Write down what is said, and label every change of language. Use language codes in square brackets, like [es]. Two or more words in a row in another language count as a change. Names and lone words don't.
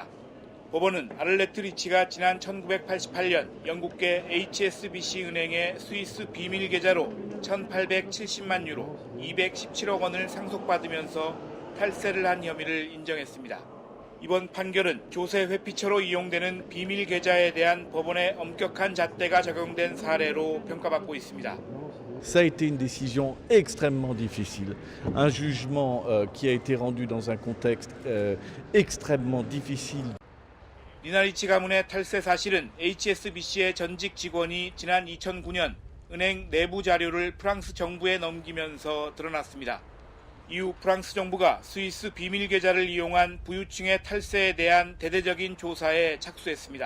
[ko] 법원은 아를레트 리치가 지난 1988년 영국계 HSBC 은행의 스위스 비밀 계좌로 1,870만 유로 217억 원을 상속받으면서 탈세를 한 혐의를 인정했습니다. 이번 판결은 조세 회피처로 이용되는 비밀 계좌에 대한 법원의 엄격한 잣대가 적용된 사례로 평가받고 있습니다. [fr] Ça a été une décision extrêmement difficile, un jugement qui a été rendu dans un contexte extrêmement difficile. [ko] 니나 리치 가문의 탈세 사실은 HSBC의 전직 직원이 지난 2009년 은행 내부 자료를 프랑스 정부에 넘기면서 드러났습니다. 이후 프랑스 정부가 스위스 비밀 계좌를 이용한 부유층의 탈세에 대한 대대적인 조사에 착수했습니다.